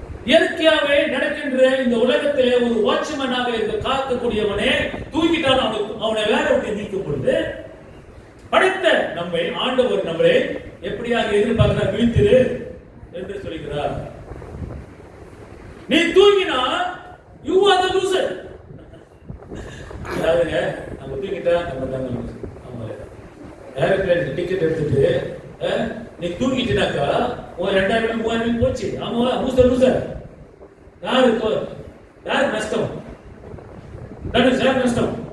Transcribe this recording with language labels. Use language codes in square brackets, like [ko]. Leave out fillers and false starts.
[ta] இயற்கையாகவே நடக்கின்ற இந்த உலகத்திலே ஒரு வாட்ச்மேனாக இருக்க காக்கக்கூடியவனே தூங்கிட்டான், அவனை வேலை விட்டு நீக்கும் பொழுது படைத்த நம்மை ஆண்டவர் நம்மளை எப்படியாக எதிர்பார்க்கிறார்? விழித்திரு என்று சொல்கிறார். நீ தூங்கினா [en] you are the loser. [ta] அதாவதுங்க நம்ம தூங்கிட்டா நம்ம தாங்க லூசர். ஆமா. ஏரோப்ளேன் டிக்கெட் எடுத்துட்டு நீ தூங்கிட்டுனாக்கா உன் 2000 3000 போச்சு. ஆமா, லூசர் யாரு நஷ்டம்? யார் நஷ்டம்?